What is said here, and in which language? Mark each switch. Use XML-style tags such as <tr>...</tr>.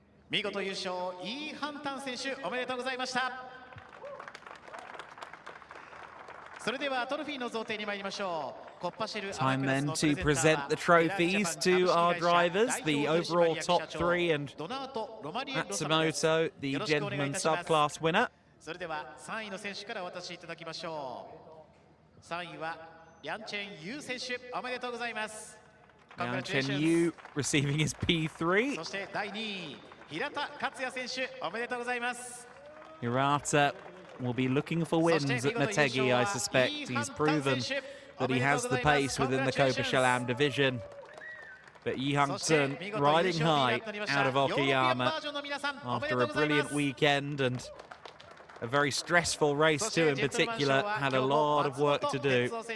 <ja>見事優勝イー・ハンタン選手おめでとうございました。それではトロフィーの贈呈に参りましょう。</ja> <en>Time then to present the trophies to our drivers, the overall top three, and Matsumoto, the gentleman subclass winner.</en> <ja>それでは3位の選手からお渡しいただきましょう。 3位はリャンチェンユー選手おめでとうございます。</ja> <en>Liang Chen-yu receiving his P3.</en> <ja>そして第2位平田克也選手おめでとうございます。</ja> <en>Hirata will be looking for wins at Motegi, I suspect. He's proven that he has the pace within the Copa Shell-Am division. But Yi Hang-sun riding high out of Okayama after a brilliant weekend and a very stressful race too in particular, had a lot of work to do.</en>